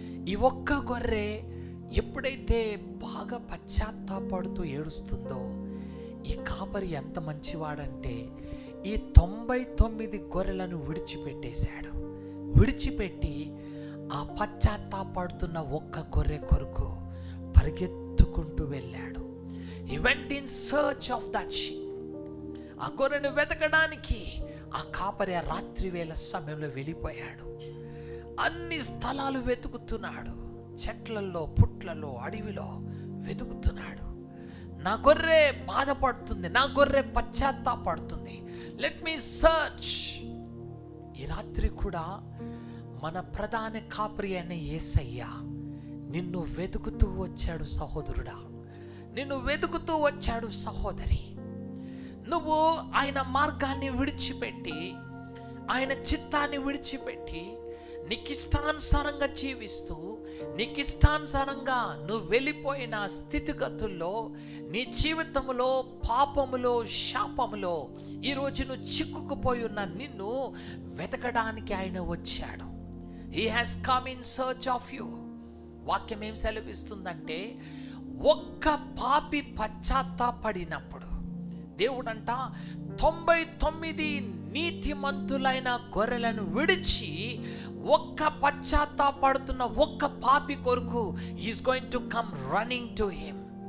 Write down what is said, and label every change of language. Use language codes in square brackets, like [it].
[te] ఈ ఒక్క గొర్రె ఎప్పుడైతే బాగా పశ్చాత్తాపడుతూ ఏడుస్తుందో, ఈ కాపరి ఎంత మంచివాడంటే ఈ 99 గొర్రెలను విడిచిపెట్టేశాడు. విడిచిపెట్టి ఆ పశ్చాత్తాపడుతున్న ఒక్క గొర్రె కొరకు పరిగెత్తుకుంటూ వెళ్ళాడు. [en] He went in search of that sheep. [te] ఆ గొర్రెను వెతకడానికి ఆ కాపరి ఆ రాత్రి వేళ సమయంలో వెళ్ళిపోయాడు. అన్ని స్థలాలు వెతుకుతున్నాడు. చెట్లలో, పుట్లలో, అడవిలో వెతుకుతున్నాడు. నా గొర్రె బాధపడుతుంది, నా గొర్రె పశ్చాత్తాపడుతుంది, [en] Let me search. [te] ఈ రాత్రి కూడా మన ప్రధాన కాపరి అయిన యేసయ్య నిన్ను వెతుకుతూ వచ్చాడు సహోదరుడా, నిన్ను వెతుకుతూ వచ్చాడు సహోదరి. నువ్వు ఆయన మార్గాన్ని విడిచిపెట్టి, ఆయన చిత్తాన్ని విడిచిపెట్టి, నీకిష్టానుసారంగా జీవిస్తూ, నీకిష్టానుసారంగా నువ్వు వెళ్ళిపోయిన స్థితిగతుల్లో, నీ జీవితంలో పాపములో, శాపములో ఈరోజు నువ్వు చిక్కుకుపోయి ఉన్న నిన్ను వెతకడానికి ఆయన వచ్చాడు. [en] He has come in search of you. [te] వాక్యం ఏం సెలవిస్తుందంటే, ఒక్క పాపి పశ్చాత్తాపడినప్పుడు దేవుడంట 99 నీతిమంతులైన గొర్రెలను విడిచి ఒక్క పశ్చాత్తాపడుతున్న ఒక్క పాపి కొరకు [en] He's going to come running to him.